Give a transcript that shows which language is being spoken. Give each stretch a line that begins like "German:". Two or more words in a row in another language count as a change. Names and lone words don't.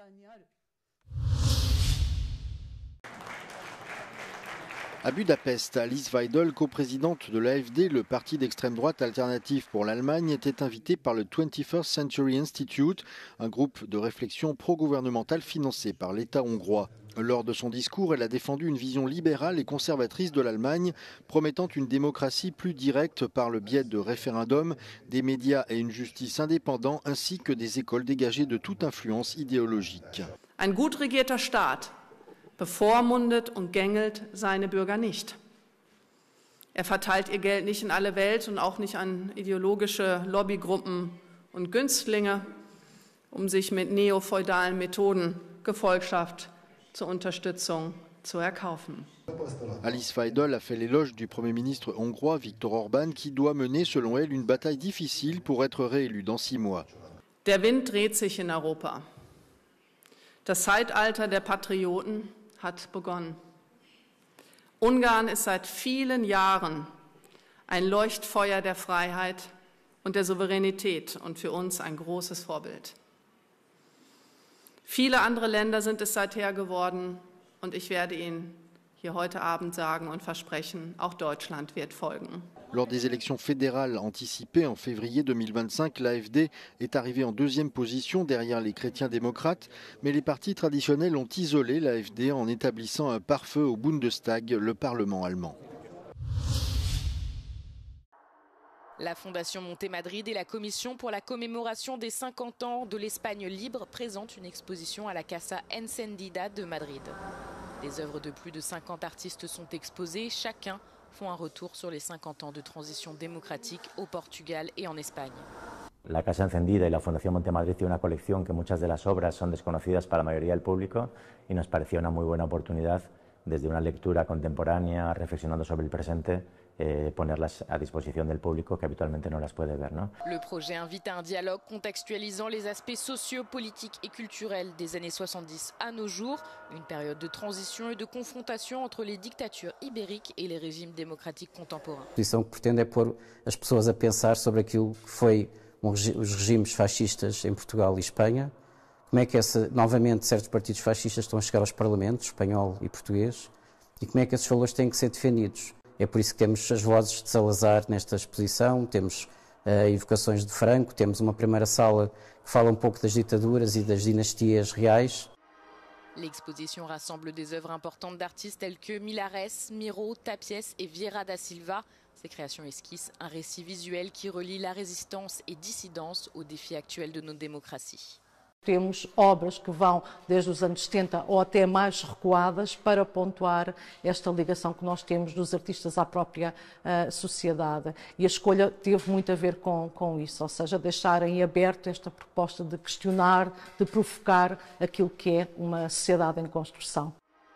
French: À Budapest, Alice Weidel, coprésidente de l'AfD, le parti d'extrême droite alternatif pour l'Allemagne, était invitée par le 21st Century Institute, un groupe de réflexion pro-gouvernementale financé par l'État hongrois. Lors de son discours, elle a défendu une vision libérale et conservatrice de l'Allemagne, promettant une démocratie plus directe par le biais de référendums, des médias et une justice indépendante, ainsi que des écoles dégagées de toute influence idéologique.
German: Un gut regierter Staat bevormundet und gängelt seine Bürger nicht. Er verteilt ihr Geld nicht in alle Welt und auch nicht an ideologische Lobbygruppen und Günstlinge, sich mit neofeudalen Methoden Gefolgschaft zur Unterstützung zu erkaufen.
French: Alice Weidel a fait l'éloge du Premier ministre hongrois Viktor Orban qui doit mener, selon elle, une bataille difficile pour être réélu dans 6 mois.
German: Der Wind dreht sich in Europa. Das Zeitalter der Patrioten hat begonnen. Ungarn ist seit vielen Jahren ein Leuchtfeuer der Freiheit und der Souveränität und für uns ein großes Vorbild. Viele andere Länder sind es seither geworden und ich werde Ihnen hier heute Abend sagen und versprechen, auch Deutschland wird folgen.
French: Lors des élections fédérales anticipées en février 2025, l'AfD est arrivée en 2e position derrière les chrétiens démocrates, mais les partis traditionnels ont isolé l'AfD en établissant un pare-feu au Bundestag, le Parlement allemand. La Fondation Monte Madrid et la Commission pour la commémoration des 50 ans de l'Espagne libre présentent une exposition à la Casa Encendida de Madrid. Des œuvres de plus de 50 artistes sont exposées, chacun font un retour sur les 50 ans de transition démocratique au Portugal et en Espagne.
Spanish: La Casa Encendida y la Fundación Monte Madrid tiene una colección que muchas de las obras son desconocidas para la mayoría del público y nos parecía una muy buena oportunidad desde una lectura contemporánea, reflexionando sobre el presente, ponerlas a disposición del público que habitualmente no las puede ver, ¿no?
French: Le projet invite à un dialogue contextualisant les aspects sociaux, politiques et culturels des années 70 à nos jours, une période de transition et de confrontation entre les dictatures ibériques et les régimes démocratiques contemporains.
Portuguese: A posição que pretende é pôr as pessoas a pensar sobre aquilo que foi os regimes fascistas em Portugal e Espanha, como é que novamente certos partidos fascistas estão a chegar aos parlamentos, espanhol e português, e como é que esses valores têm que ser defendidos. É por isso que temos as vozes de Salazar nesta exposição, temos evocações de Franco, temos uma primeira sala que fala um pouco das ditaduras e das dinastias reais.
French: L'exposition rassemble des œuvres importantes d'artistes tels que Milares, Miro, Tapies et Vieira da Silva. Ces créations esquissent un récit visuel qui relie la résistance et dissidence aux défis actuels de nos démocraties.
Portuguese: Temos obras que vão desde os anos 70 ou até mais recuadas para pontuar esta ligação que nós temos dos artistas à própria sociedade. E a escolha teve muito a ver com isso, ou seja, deixarem aberto esta proposta de questionar, de provocar aquilo que é uma sociedade em construção.